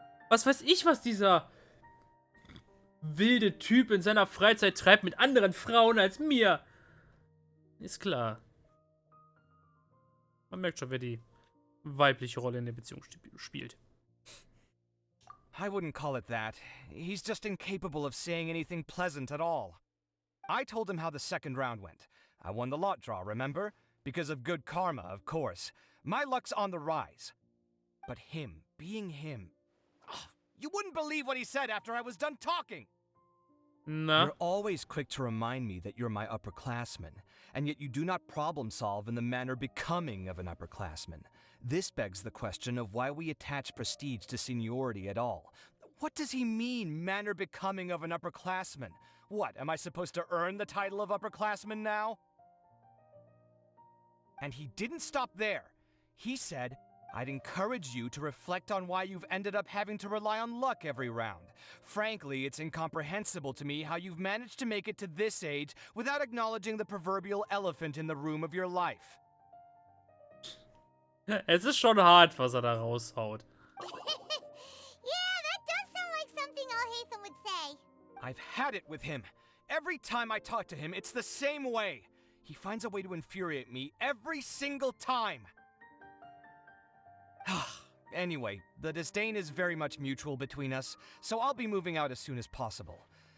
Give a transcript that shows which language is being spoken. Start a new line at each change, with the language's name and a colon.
German: Was weiß ich, was dieser wilde Typ in seiner Freizeit treibt mit anderen Frauen als mir. Ist klar. Man merkt schon, wer die weibliche Rolle in der Beziehung spielt.
English: I wouldn't call it that. He's just incapable of saying anything pleasant at all. I told him how the second round went. I won the lot draw, remember? Because of good karma, of course. My luck's on the rise. But him, being him... Oh, you wouldn't believe what he said after I was done talking!
German: Na?
English: You're always quick to remind me that you're my upperclassman, and yet you do not problem solve in the manner becoming of an upperclassman. This begs the question of why we attach prestige to seniority at all. What does he mean, manner becoming of an upperclassman? What, am I supposed to earn the title of upperclassman now? And he didn't stop there. He said, I'd encourage you to reflect on why you've ended up having to rely on luck every round. Frankly, it's incomprehensible to me how you've managed to make it to this age without acknowledging the proverbial elephant in the room of your life.
German: Es ist schon hart, was er da raushaut.
English: Yeah, that does sound like something Alhaitham would say. I've had it with him. Every time I talk to him, it's the same way. He finds a way to infuriate me every single time! Anyway, the disdain is very much mutual between us, so I'll be moving out as soon as possible.